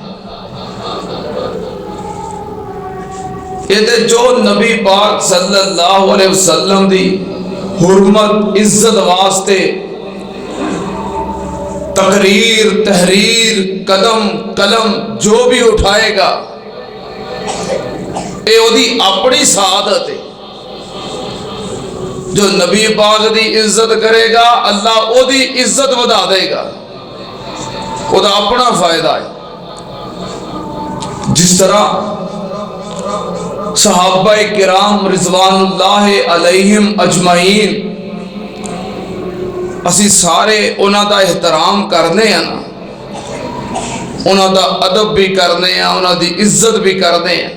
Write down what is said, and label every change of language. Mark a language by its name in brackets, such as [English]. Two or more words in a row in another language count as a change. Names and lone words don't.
[Punjabi] یہ جو نبی پاک [Arabic] صلی اللہ علیہ وسلم [Punjabi] دی حرمت عزت واسطے تقریر تحریر قدم قلم [Urdu] جو بھی اٹھائے گا [Punjabi] اے او دی اپنی سعادت ہے۔ جو نبی پاک دی عزت کرے گا اللہ او دی عزت بدا دے گا، او دا اپنا فائدہ ہے۔ جس طرح صحابہ کرام [Arabic] رضوان اللہ علیہم اجمعین [Punjabi] اسی سارے انہاں دا احترام کرنے ہیں نا، انہاں دا ادب بھی کرنے ہیں، انہاں دی عزت بھی کرنے ہیں۔